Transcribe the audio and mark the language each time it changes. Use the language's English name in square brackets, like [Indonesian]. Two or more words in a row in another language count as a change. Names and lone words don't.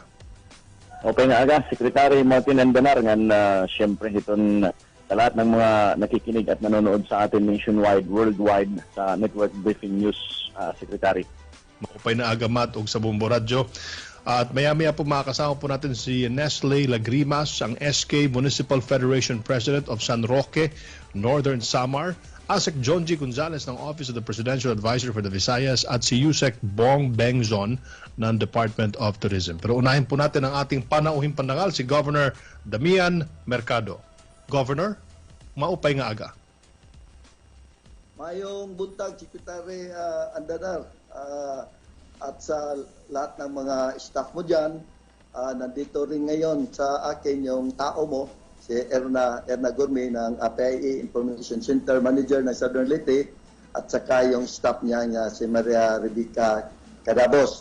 [Waray] Okay nga aga, [Filipino] Secretary Martin Andanar, siyempre iton sa lahat ng mga nakikinig at nanonood sa atin nationwide, worldwide sa Network Briefing News, Secretary. [Waray] Makupay na aga, [Filipino] Matt, og sa Bombo Radio. At maya-maya po makakasama po natin si Nestle Lagrimas, ang SK Municipal Federation President of San Roque, Northern Samar, ASEC John G. Gonzales ng Office of the Presidential Advisor for the Visayas at si Yusek Bong Bengzon ng Department of Tourism. Pero unahin po natin ang ating panauhing pandangal, si Governor Damian Mercado. [Waray] Governor, maupay nga aga. [Cebuano] Mayong buntag, Secretary Andanar. [Filipino] At sa lahat ng mga staff mo dyan, nandito rin ngayon sa akin yung tao mo, si Erna Gourmet ng PIA Information Center Manager ng Southern Leyte, at saka yung staff niya nga si Maria Rebecca Cadabos.